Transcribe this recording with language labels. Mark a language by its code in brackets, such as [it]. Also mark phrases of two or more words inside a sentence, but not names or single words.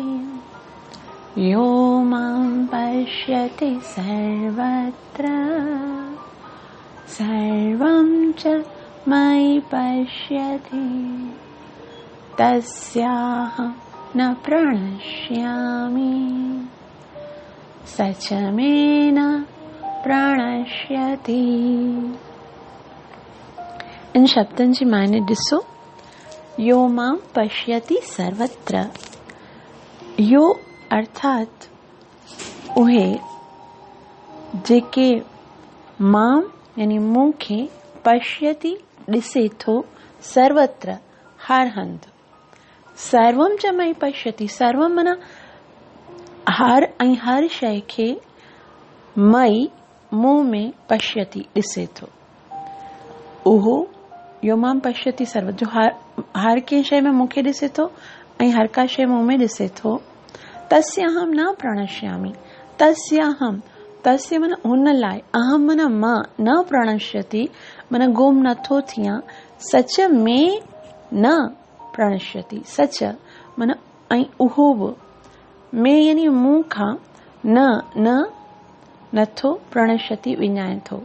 [sa] यो मां पश्यति सर्वत्र सर्वं च मयि पश्यति तस्याहं न प्रणश्यामि स च मे न प्रणश्यति। [sd] इन शब्दनि जी माने ॾिसो। [sa] यो मां पश्यति सर्वत्र। [sd] यो अर्थात उहे जेके मां यानी मूंखे पश्यति ॾिसे थो सर्वत्र हर हंध, [sa] सर्वम च मई पश्यति, [sd] सर्वम माना हर ऐं हर शइ खे मई मूं में पश्यति ॾिसे थो। [sa] उहो यो मां पश्यति सर्व, [sd] जो हर कंहिं शइ में मूंखे ॾिसे थो ऐं हर का शइ मूं में ॾिसे थो। [sa] तस्य अहम न प्रणश्यामि, तस्य अहम, [sd] तस्य माना हुन लाइ, अहम माना मां, न प्रणश्यति माना गुम नथो थियां, सच में न प्रणश्यति, सच माना ऐं उहो बि, में यानी मूं खां, न नथो, प्रणश्यति विञाए थो।